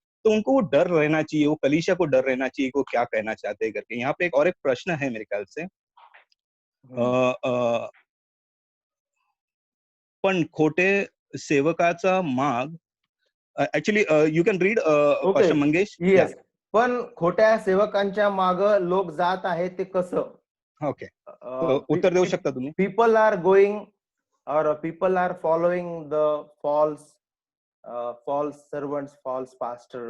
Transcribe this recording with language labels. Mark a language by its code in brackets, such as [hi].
[hi] तो उनको वो डर रहना चाहिए, वो कलीसिया को डर रहना चाहिए कि वो क्या कहना चाहते हैं करके। यहाँ पे एक और एक प्रश्न है मेरे ख्याल से, [mr] पण खोटे सेवकाचा माग, [en] Actually you can read okay pastor Mangesh. [mr] Yes, पण खोट्या सेवकांच्या माग लोक जात आहेत ते कसं? ओके, उत्तर देऊ शकता तुम्ही? [en] People are going or people are following the false servants, false pastor.